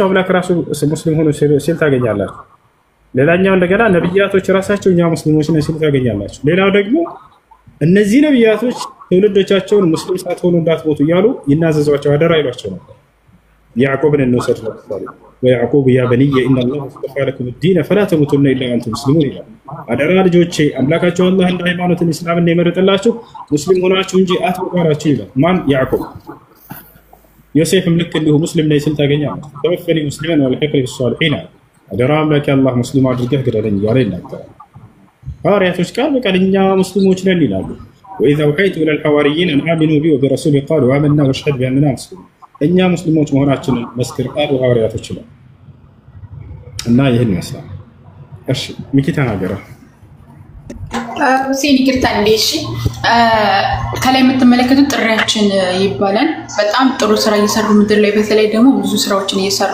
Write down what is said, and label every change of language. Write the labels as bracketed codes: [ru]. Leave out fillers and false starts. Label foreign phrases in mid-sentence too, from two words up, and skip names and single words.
[am] አምላክ ራሱ ሙስሊም ሆኖ ሲል ታገኛላችሁ። ሌላኛው እንደገና ነብያቶች ራሳቸው እኛ ሙስሊሞች ነን ሲል ታገኛላችሁ። ሌላው ደግሞ እነዚህ ነብያቶች ትውልዶቻቸውን ሙስሊም ሳትሆኑ እንዳትሞቱ እያሉ ይናዘዟቸው አደራ ይሏቸው ነበር። ያዕቆብን እንውሰድ ለምሳሌ [ar] ويعقوب يا بني إن الله اصطفى لكم الدين فلا تموتن إلا وأنتم مسلمون [am] ይላል። አደራ ልጆቼ አምላካችሁ አላህ እንደ ሃይማኖትን እስላምን የመረጠላችሁ ሙስሊም ሆናችሁ እንጂ አትቆራችሁ ይላል። ማን? ያዕቆብ። ዮሴፍም ልክ እንዲሁ ሙስሊም ነኝ ሲል ታገኛለህ። [ar] توفني مسلما وألحقني بالصالحين [am] አደራ አምላኬ አላህ ሙስሊም አድርገህ ግደለኝ እያለ ይናገራል። ሐዋርያቶች ቃል በቃል እኛ ሙስሊሞች ነን ይላሉ። [ar] وإذا أوحيت إلى الحواريين أن آمنوا بي وبرسولي قالوا آمنا واشهد بأننا مسلمون [am] እኛ ሙስሊሞች መሆናችንን መስክር ቃሉ ሐዋርያቶች ነው እና ይሄን ይመስላል። እሺ ሚኪ ተናገረ። ሁሴን ይቅርታ እንዴ። እሺ ከላይ የምትመለከቱት ጥሪያችን ይባላል። በጣም ጥሩ ስራ እየሰሩ ምድር ላይ በተለይ ደግሞ ብዙ ስራዎችን እየሰሩ